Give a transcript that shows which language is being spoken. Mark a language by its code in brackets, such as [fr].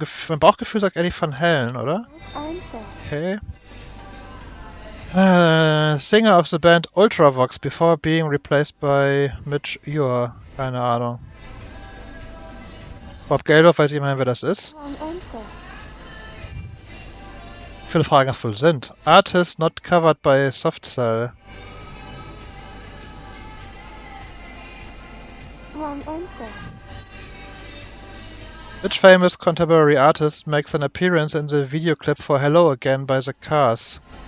[de] Mein Bauchgefühl sagt Eddie Van Halen, oder? Okay. [en] Singer of the band Ultravox before being replaced by Mich, durch. [de] Keine Ahnung. Bob Geldof weiß ich immerhin, wer das ist. Wie viele Fragen das wohl sind? [en] Artist not covered by Softcell. Which famous contemporary artist makes an appearance in the video clip for Hello Again by the Cars?